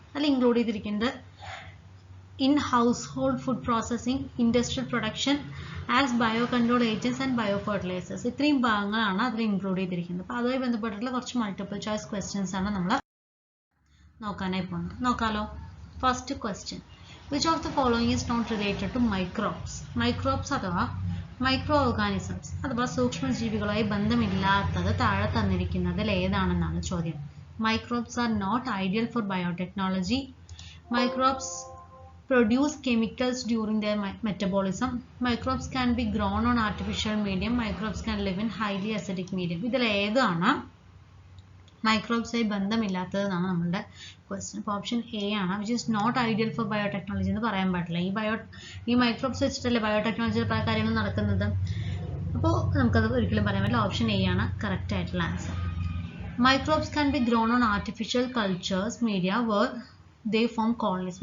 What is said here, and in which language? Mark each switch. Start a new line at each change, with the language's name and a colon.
Malayalam: അതിൽ ഇൻക്ലൂഡ് ചെയ്തിരിക്കുന്നത്
English: In house hold food processing, industrial production as bio control agents and bio fertilizers.
Malayalam: ഇത്രയും ഭാഗങ്ങളാണ് അതിൽ ഇൻക്ലൂഡ് ചെയ്തിരിക്കുന്നത്. അപ്പോൾ അതുമായി ബന്ധപ്പെട്ടിട്ടുള്ള കുറച്ച് മൾട്ടിപ്പിൾ ചോയ്സ് ക്വസ്റ്റ്യൻസ് ആണ് നമ്മൾ നോക്കാനായി പോകുന്നത്. നോക്കാലോ.
English: First question, which of the following is not related to microbes?
Malayalam: Microbes അഥവാ മൈക്രോ ഓർഗാനിസംസ് അഥവാ സൂക്ഷ്മജീവികളുമായി ബന്ധമില്ലാത്തത് താഴെ തന്നിരിക്കുന്നതിൽ ഏതാണെന്നാണ് ചോദ്യം.
English: Microbes are not ideal for biotechnology. Microbes produce chemicals during their metabolism. Microbes can be grown on artificial medium. Microbes can live in highly acidic medium.
Malayalam: ഇതിൽ ഏതാണ് മൈക്രോബ്സായി ബന്ധമില്ലാത്തതെന്നാണ് നമ്മുടെ question. അപ്പോൾ option A ആണ്,
English: which is not ideal for biotechnology
Malayalam: എന്ന് പറയാൻ പാടില്ല. ഈ microbes വെച്ചിട്ടല്ലേ ബയോടെക്നോളജിയിൽ പല കാര്യങ്ങളും നടക്കുന്നത്. അപ്പോൾ നമുക്കത് ഒരിക്കലും പറയാൻ പറ്റില്ല. ഓപ്ഷൻ എ ആണ് കറക്റ്റ് ആയിട്ടുള്ള answer.
English: Microbes can be grown on artificial cultures media where they form colonies.